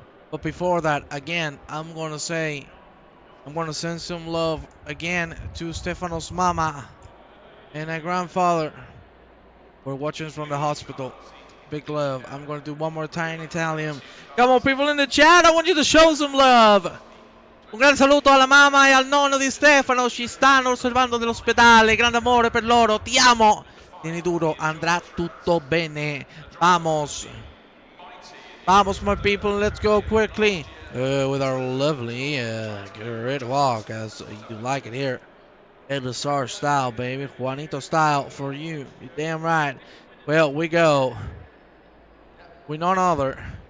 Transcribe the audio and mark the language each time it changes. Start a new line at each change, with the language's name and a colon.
English: But before that, again, I'm gonna send some love again to Stefano's mama and her grandfather. We're watching from the hospital. Big love. I'm gonna do one more time in Italian. Come on, people in the chat, I want you to show some love.
Italian: Un gran saluto alla mamma e al nonno di Stefano, ci stanno osservando nell'ospedale, grande amore per loro, ti amo. Tieni duro, andrà tutto bene.
Spanish: Vamos. Vamos,
English: my people, let's go quickly. With our lovely great walk, as you like it here. LSR style, baby. Juanito style for you. You're damn right. Well, we go. We none other.